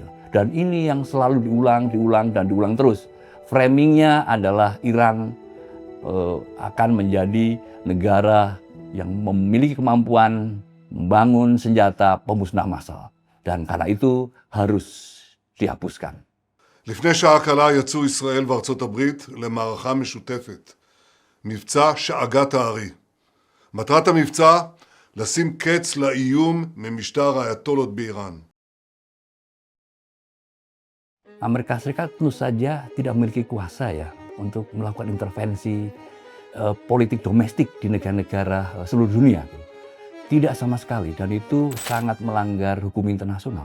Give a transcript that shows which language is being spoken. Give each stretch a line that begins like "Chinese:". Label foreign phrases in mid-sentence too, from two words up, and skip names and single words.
Indonesian: Dan ini yang selalu diulang terus. Framingnya adalah Iran akan menjadi negara yang memiliki kemampuan membangun senjata pemusnah massal. Dan karena itu harus dihapuskan.
Hebrew: לפני שעה קלה יצאו ישראל וארצות הברית למערכה משותפת, מבצע שאגת הארי. מטרת המבצע, לשים קץ לאיום ממשטר האייתולות באיראן.
Indonesian: Amerika Serikat tentu saja tidak memiliki kuasa ya untuk melakukan intervensi politik domestik di negara-negara seluruh dunia. Tidak sama sekali, dan itu sangat melanggar hukum internasional.